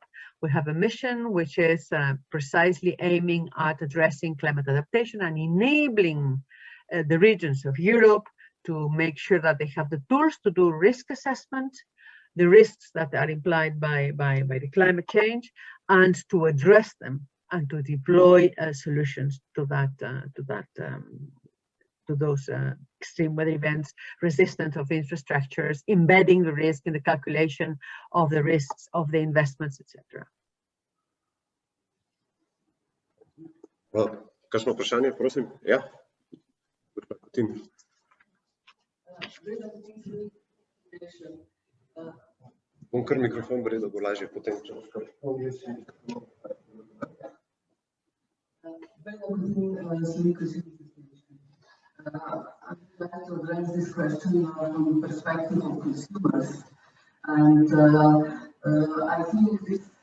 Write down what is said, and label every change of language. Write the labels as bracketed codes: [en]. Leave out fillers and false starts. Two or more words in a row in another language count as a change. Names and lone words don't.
[en] We have a mission which is precisely aiming at addressing climate adaptation and enabling the regions of Europe to make sure that they have the tools to do risk assessment, the risks that are implied by the climate change, and to address them and to deploy solutions to those extreme weather events, resistant of infrastructures, embedding the risk in the calculation of the risks of the investments, etc. [sl] Kakšno vprašanje, prosim? Ja. Bom kar mikrofon brej, da bo lažje potem. [en] I'd like to address this question from the perspective of consumers, and I think this